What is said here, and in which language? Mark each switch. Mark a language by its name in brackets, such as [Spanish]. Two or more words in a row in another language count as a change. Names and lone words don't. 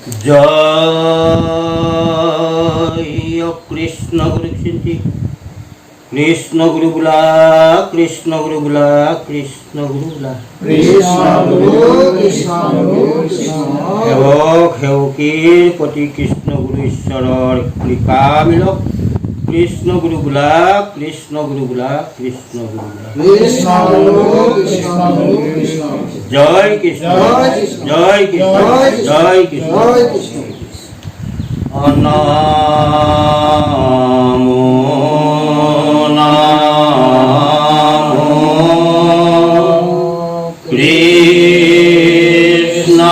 [Assamese] জয় কৃষ্ণ গুৰু সিন্ধী কৃষ্ণ গুৰু বোলা কৃষ্ণ গুৰু বোলা কৃষ্ণ গুৰু বোলা সেৱক সেৱকীৰ প্ৰতি কৃষ্ণ গুৰু ঈশ্বৰৰ কৃপা মিলক কৃষ্ণ গুৰু বোলা কৃষ্ণ গুৰু বোলা কৃষ্ণ গুৰু বোলা জয় কৃষ্ণ জয় কৃষ্ণ জয় কৃষ্ণ নমো নমো কৃষ্ণ